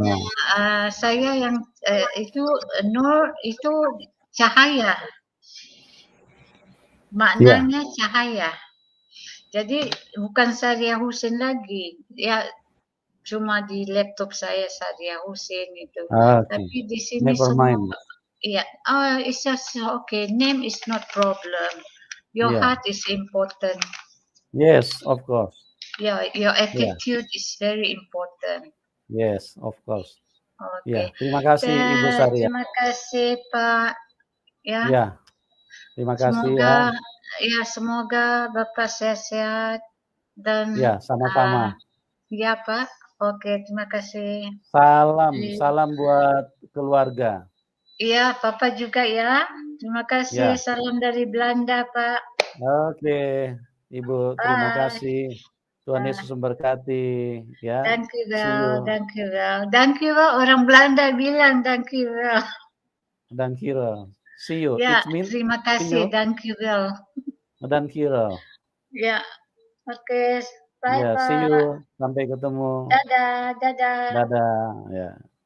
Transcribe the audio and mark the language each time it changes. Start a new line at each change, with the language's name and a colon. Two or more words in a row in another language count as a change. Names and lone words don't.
Indonesian: Saya yang itu Nur itu cahaya. Maknanya cahaya. Jadi bukan Saria Husin lagi. Ya cuma di laptop saya Saria Husin itu. Tapi di sini
English: never
Indonesian: semua
English: mind. iya. It's just okay. Name is not problem. Your Yeah. heart is important. Yes, of course. Yeah, your attitude is very important. Yes, of course.
Indonesian: Oke. Ya, terima kasih Ibu Saria. Terima kasih Pak. Ya. Ya, terima kasih ya. Semoga Bapak sehat-sehat dan Ya, sama-sama. ya Pak. Oke, terima kasih. Salam buat keluarga. Iya, Papa juga ya. Terima kasih. Ya. Salam dari Belanda, Pak. Oke, Ibu, terima kasih. Tuhan Yesus memberkati ya.
Dutch: Dank u
English: See you.
Dutch: wel, dank u wel. Dank u wel,
Indonesian: orang Belanda bilang
Dutch: dank u wel. Dankjewel.
English: See you.
Indonesian: Ya,
English: It means
Indonesian: terima kasih,
Dutch: dank u wel. dankjewel.
Indonesian: Ya, oke. Bye, Ya, Pak.
English: see you.
Indonesian: Sampai ketemu. Dadah, dadah. Dadah, ya.